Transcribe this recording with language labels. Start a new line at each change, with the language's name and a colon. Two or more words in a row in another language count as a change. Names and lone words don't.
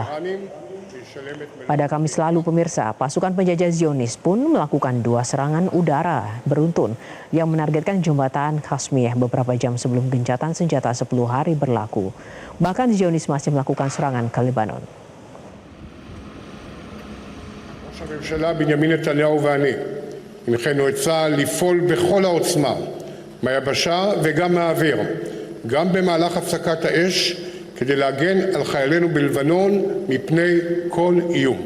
Indonesian: Pada Kamis lalu pemirsa, pasukan penjajah Zionis pun melakukan 2 serangan udara beruntun yang menargetkan jembatan Khasmiyeh beberapa jam sebelum gencatan senjata 10 hari berlaku. Bahkan Zionis masih melakukan serangan ke Lebanon.
Hebrew: ראש הממשלה בנימין נתניהו ואני הנחינו את צה"ל לפעול בכל העוצמה מהיבשה וגם מהאוויר, גם במהלך הפסקת האש, כדי להגן על חיילינו בלבנון מפני כל איום.